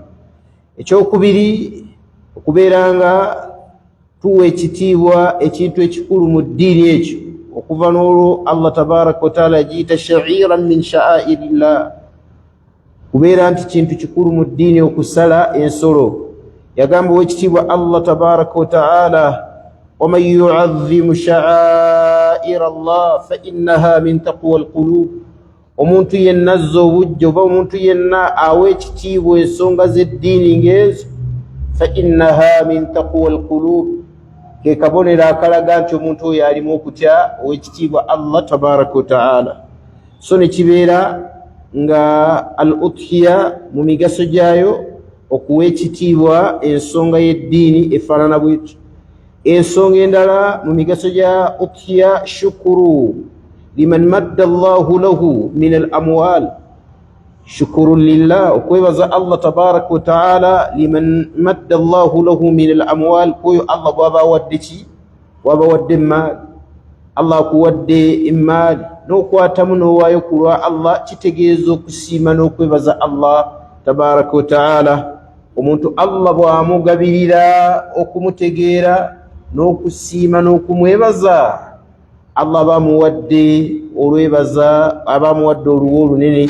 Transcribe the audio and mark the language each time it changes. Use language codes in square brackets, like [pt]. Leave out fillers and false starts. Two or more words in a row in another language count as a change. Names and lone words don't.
[lg] Ekyokubiri, okubeera nga tuwa ekitiibwa ekintu ekikulu mu ddiini ekyo, okuva n'olwo Allah [ar] تبارك وتعالى [lg] yagiyita [ar] شعيرة من شعائر الله, [lg] kubeera nti kintu kikulu mu ddiini okusala ensolo. Yagamba ow'ekitiibwa Allah [ar] تبارك وتعالى, ومن يعظم شعائر الله فإنها من تقوى القلوب. [lg] Omuntu yenna azza obujja oba omuntu yenna awa ekitiibwa ensonga z'eddiini ng'ezo, [ar] فإنها من تقوى القلوب, [lg] ke kabonero akalaga nti omuntu oyo alimu okutya ow'ekitiibwa Allah [ar] تبارك وتعالى. [lg] So ne kibeera nga [ar] الأضحية [lg] mu migaso gyayo okuwa ekitiibwa ensonga y'eddiini efaanana bw'etyo. Ensonga endala mu migaso gya udhiya, [ar] شكر لمن مده الله له من الأموال شكر لله, okwebaza Allah تبارك وتعالى, لمن مده الله له من الأموال, [lg] kwoyo Allah bw'aba wadde ki, bw'aba wadde emmaali. Allah akuwadde emmaali n'okwatamu n'owaayo ku lwa Allah, kitegeeza okusiima n'okwebaza Allah [ar] تبارك وتعالى. [lg] Omuntu Allah bw'amugabirira okumutegeera n'okusiima n'okumwebaza, Allah bamuwadde olwebaza, abamuwadde oluwo olunene.